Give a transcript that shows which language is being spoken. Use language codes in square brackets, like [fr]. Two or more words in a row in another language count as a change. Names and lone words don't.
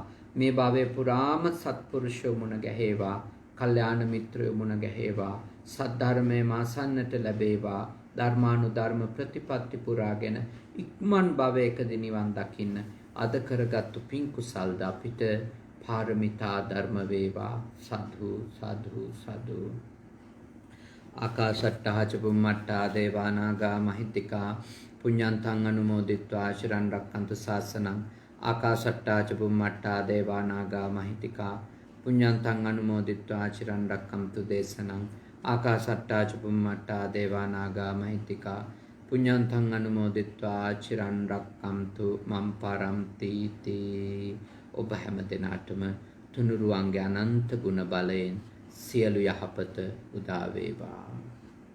[si] මේ භවයේ පුරාම සත්පුරුෂයෝ මුණ ගැහේවා. කල්යාණ මිත්‍රයෝ මුණ ගැහේවා. සද්ධර්මයේ මාසන්නට ලැබේවා. ධර්මානුධර්ම ප්‍රතිපත්ති පුරාගෙන ඉක්මන් භවයකදී නිවන් දකින්න අද කරගත්තු පින් කුසල්ද අපිට පාරමිතා ධර්ම වේවා. සාදු සාදු සාදු. [pi] ආකාශට්ටා ච බුම්මට්ටා දේවානාගා මහිත්‍තිකා පුඤ්ඤන්තං අනුමෝදිත්වා චිරන් රක්ඛන්තු ශාසනං. ආකාශට්ටා ච බුම්මට්ටා දේවානාගා මහිත්‍තිකා පුඤ්ඤන්තං අනුමෝදිත්වා චිරන් රක්ඛන්තු දේශනං. ආකාශට්ටා ච බුම්මට්ටා දේවානාගා මහිත්‍තිකා පුඤ්ඤන්තං අනුමෝදිත්වා චිරන් රක්ඛන්තු මම් පරන්ති තී. [si] ඔබ හැම දිනාටම තුනුරුවන්ගේ අනන්ත ගුණ බලයෙන් සියලු යහපත උදා වේවා.